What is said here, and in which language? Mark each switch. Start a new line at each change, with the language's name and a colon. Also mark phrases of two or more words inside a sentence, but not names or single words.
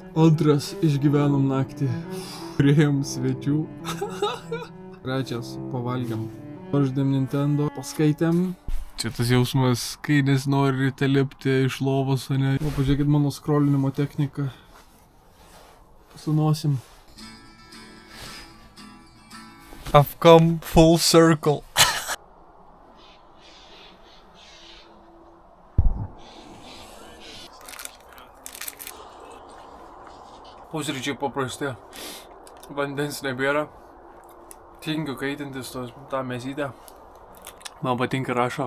Lithuanian: 2 išgyvenom naktį. Turėjom svečių. 3 pavalgiam. Paždėm Nintendo, paskaitėm. Čia tas jausmas, kai nesinorite lipti iš lovos, o ne? O, pažiūrėkit mano scrollinimo techniką. Su nosim.
English: I've come full circle.
Lithuanian: Pusryčiai paprasti. Vandens nebėra. Tingiu kaitintis tą mėsytę. Man patinka rašo.